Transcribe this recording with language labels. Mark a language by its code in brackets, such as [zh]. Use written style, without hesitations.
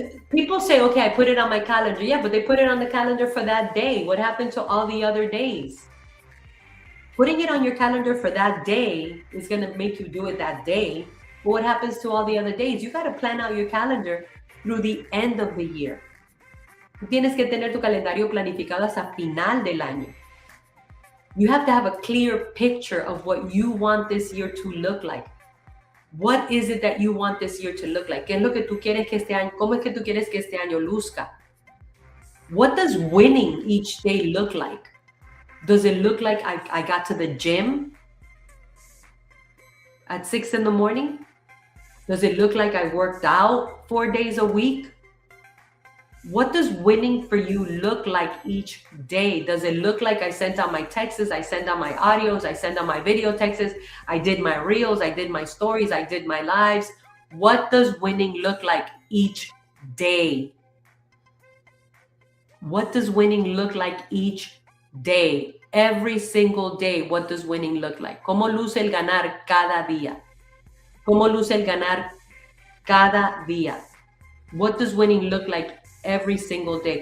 [en] People say, okay, I put it on my calendar. Yeah, but they put it on the calendar for that day. What happened to all the other days? Putting it on your calendar for that day is going to make you do it that day. But what happens to all the other days? You got to plan out your calendar through the end of the year. [es] Tienes que tener tu calendario planificado hasta final del año. [en] You have to have a clear picture of what you want this year to look like. What is it that you want this year to look like? [es] ¿Qué es lo que tú quieres que este año? ¿Cómo es que tú quieres que este año luzca? [en] What does winning each day look like? Does it look like I got to the gym at 6 in the morning? Does it look like I worked out 4 days a week? What does winning for you look like each day? Does it look like I sent out my texts, I send out my audios, I send out my video texts, I did my reels, I did my stories, I did my lives? What does winning look like each day? What does winning look like each day? Every single day, what does winning look like? [es] ¿Cómo luce el ganar cada día? ¿Cómo luce el ganar cada día? [en] What does winning look like every single day?